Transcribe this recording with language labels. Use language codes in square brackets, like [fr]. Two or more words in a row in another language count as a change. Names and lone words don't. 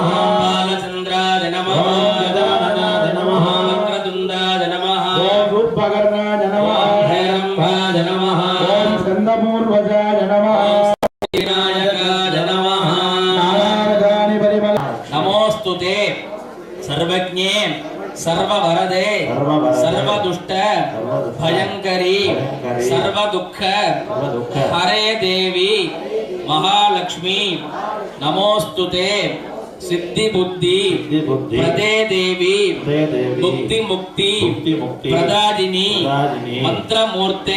[sa] ॐ बालचन्द्राय नमः. ॐ गजाननाय नमः. ॐ वक्रतुण्डाय नमः. ॐ रूपकर्णाय नमः. ॐ हेरम्बाय नमः. ॐ स्कन्दमूर्वजाय नमः. विनायकाय नमः. नारायणानि परिमल நமோஸ்துதே सर्वज्ञे सर्ववरदे सर्वदुष्ट भयंकरी सर्वदुःख हरे देवी महालक्ष्मी नमोस्तुते सिद्धि बुद्धि प्रदे देवी मुक्ति मुक्ति प्रदादिनी मंत्रमूर्ते